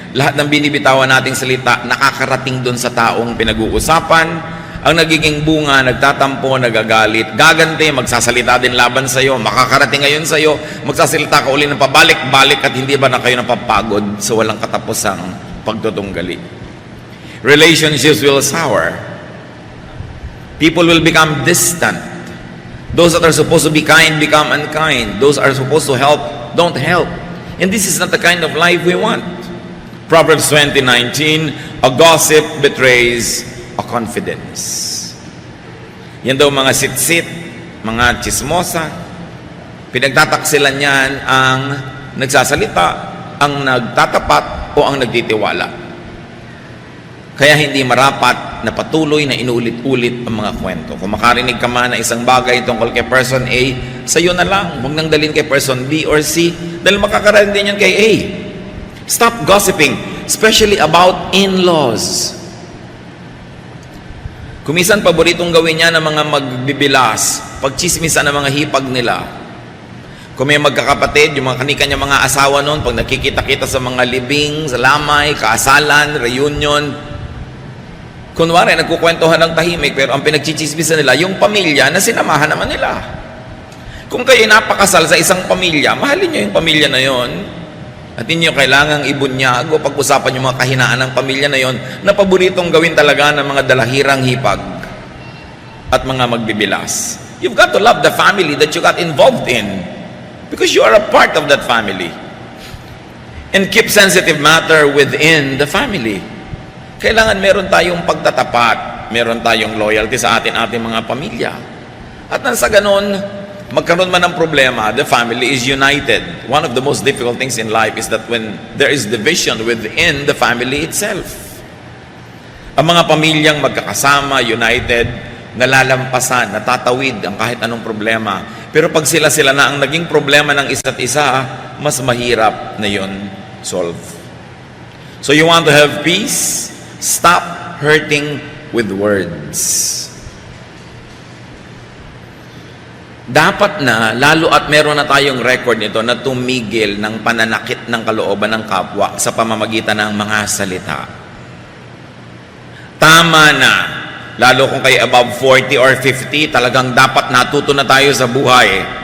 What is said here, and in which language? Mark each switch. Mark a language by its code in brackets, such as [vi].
[tl] Lahat ng binibitawan nating salita nakakarating dun sa taong pinag-uusapan. Ang nagiging bunga, nagtatampo, nagagalit, gaganti, magsasalita din laban sa iyo, makakarating ngayon sa iyo, magsasalita ka uli ng pabalik-balik at hindi ba na kayo napapagod sa walang katapusang pagtutunggali. [en] Relationships will sour. People will become distant. Those that are supposed to be kind become unkind. Those are supposed to help don't help. And this is not the kind of life we want. Proverbs 20:19, a gossip betrays a confidence. [tl] Yan daw mga sitsit, mga chismosa, pinagtataksilan niyan ang nagsasalita, ang nagtatapat o ang nagtitiwala. Kaya hindi marapat na patuloy na inuulit-ulit ang mga kwento. Kung makarinig ka man na isang bagay tungkol kay person A, sa'yo na lang. Huwag nang dalhin kay person B or C dahil makakarinig din yan kay A. Stop gossiping, especially about in-laws. Kumisan, paboritong gawin niya ng mga magbibilas, pagchismisan ng mga hipag nila. Kung may magkakapatid, yung mga kanikanya mga asawa noon, pag nakikita-kita sa mga libing, sa lamay, kaasalan, reunion, kunwari, nagkukwentuhan ng tahimik, pero ang pinagchichismisan nila, yung pamilya na sinamahan naman nila. Kung kayo napakasal sa isang pamilya, mahalin nyo yung pamilya na yon. At hindi nyo kailangang ibunyag o pag-usapan yung mga kahinaan ng pamilya na yon na paboritong gawin talaga ng mga dalahirang hipag at mga magbibilas. [en] You've got to love the family that you got involved in because you are a part of that family. And keep sensitive matter within the family. [tl] Kailangan meron tayong pagtatapat. meron tayong loyalty sa ating mga pamilya. At nang sa ganun, magkaroon man ng problema, [en] the family is united. One of the most difficult things in life is that when there is division within the family itself. [tl] Ang mga pamilyang magkakasama, united, nalalampasan, natatawid ang kahit anong problema. Pero pag sila na ang naging problema ng isa't isa, mas mahirap na yun solve. [en] So you want to have peace? Stop hurting with words. [tl] Dapat na, lalo at meron na tayong record nito, na tumigil ng pananakit ng kalooban ng kapwa sa pamamagitan ng mga salita. Tama na. Lalo kung kayo above 40 or 50, talagang dapat natuto na tayo sa buhay.